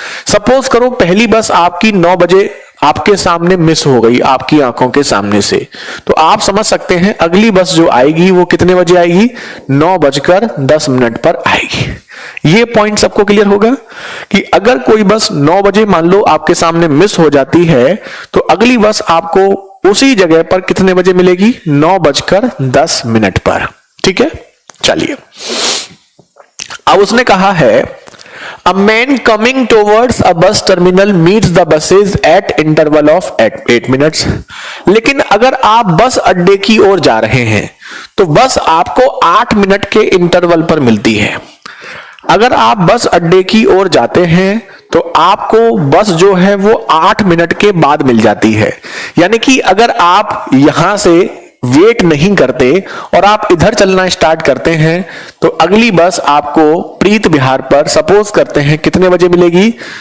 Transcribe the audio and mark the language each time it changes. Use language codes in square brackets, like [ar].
[hi] Suppose करो पहली बस आपकी 9 बजे आपके सामने मिस हो गई, आपकी आंखों के सामने से, तो आप समझ सकते हैं अगली बस जो आएगी वो कितने बजे आएगी? 9:10 पर आएगी। ये पॉइंट सबको क्लियर होगा कि अगर कोई बस 9 बजे मान लो आपके सामने मिस हो जाती है तो अगली बस आपको उसी जगह पर कितने बजे मिलेगी? 9:10 पर। ठीक है, चलिए अब उसने कहा है [en] A man coming towards a bus terminal meets the buses at interval of 8 minutes. [hi] लेकिन अगर आप बस अड्डे की ओर जा रहे हैं तो बस आपको 8 मिनट के इंटरवल पर मिलती है। अगर आप बस अड्डे की ओर जाते हैं तो आपको बस जो है वो 8 मिनट के बाद मिल जाती है। यानी कि अगर आप यहां से वेट नहीं करते और आप इधर चलना स्टार्ट करते हैं तो अगली बस आपको प्रीत विहार पर सपोज करते हैं कितने बजे मिलेगी?